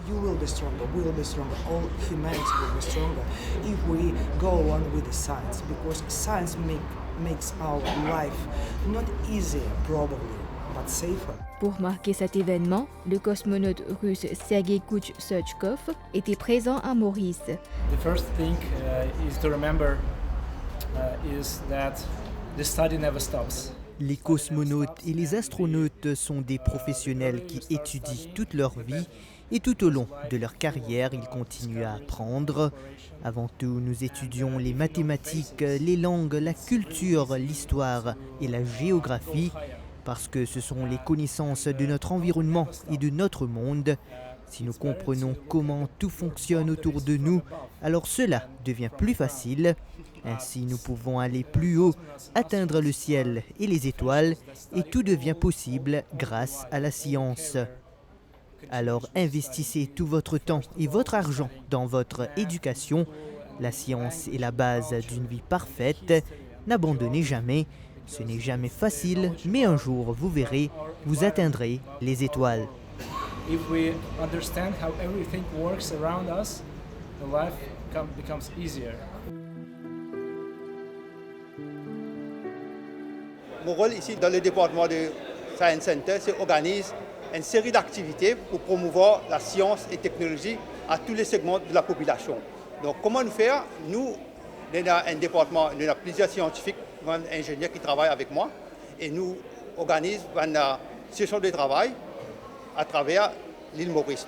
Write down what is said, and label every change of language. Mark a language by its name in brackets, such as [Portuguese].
[English] You will be stronger, we will be stronger, all humanity will be stronger if we go on with the science, because science makes our life not easier probably, but safer. [French] Pour marquer cet événement, le cosmonaute russe Sergei Kouch-Surchkov était présent à Maurice. [English] The first thing is to remember is that the study never stops. [French] Les cosmonautes et les astronautes sont des professionnels qui étudient toute leur vie et tout au long de leur carrière, ils continuent à apprendre. Avant tout, nous étudions les mathématiques, les langues, la culture, l'histoire et la géographie parce que ce sont les connaissances de notre environnement et de notre monde. Si nous comprenons comment tout fonctionne autour de nous, alors cela devient plus facile. Ainsi, nous pouvons aller plus haut, atteindre le ciel et les étoiles, et tout devient possible grâce à la science. Alors, investissez tout votre temps et votre argent dans votre éducation. La science est la base d'une vie parfaite. N'abandonnez jamais. Ce n'est jamais facile, mais un jour, vous verrez, vous atteindrez les étoiles. [English] If we understand how everything works around us, the life becomes easier. [French] Mon rôle ici dans le département de Science Center, c'est organiser une série d'activités pour promouvoir la science et technologie à tous les segments de la population. Donc comment nous faire? Nous, on a un département, on a plusieurs scientifiques, ingénieurs qui travaillent avec moi et nous organisons une session de travail à travers l'île Maurice.